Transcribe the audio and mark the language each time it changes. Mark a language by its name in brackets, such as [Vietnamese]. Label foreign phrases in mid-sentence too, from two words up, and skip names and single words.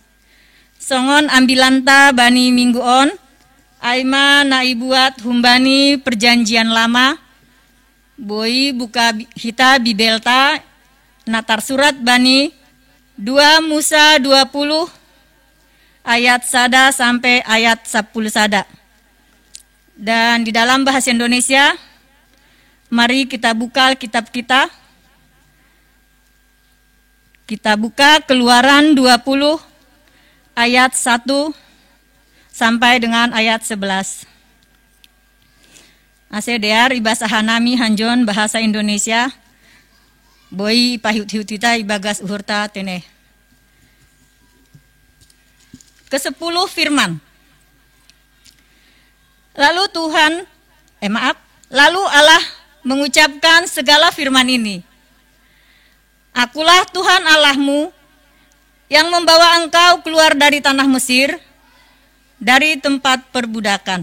[Batak Simalungun] Songon ambilanta bani mingguon aima na ibuat humbani perjanjian lama. Boi buka hita bibelta natar surat bani 2 Musa 20 [Indonesian] ayat 1 sampai ayat 10 [Batak Simalungun] sada. [Indonesian] Dan di dalam bahasa Indonesia, mari kita buka kitab kita. Kita buka Keluaran 20 ayat 1 sampai dengan ayat 11. [Batak Simalungun] Ase dear ibasa hanami hanjon bahasa Indonesia. Boi pahut-hut kita ibagas uhurta tene. [Indonesian] Ke-10 firman. Lalu Allah mengucapkan segala firman ini. Akulah Tuhan Allahmu yang membawa engkau keluar dari tanah Mesir, dari tempat perbudakan.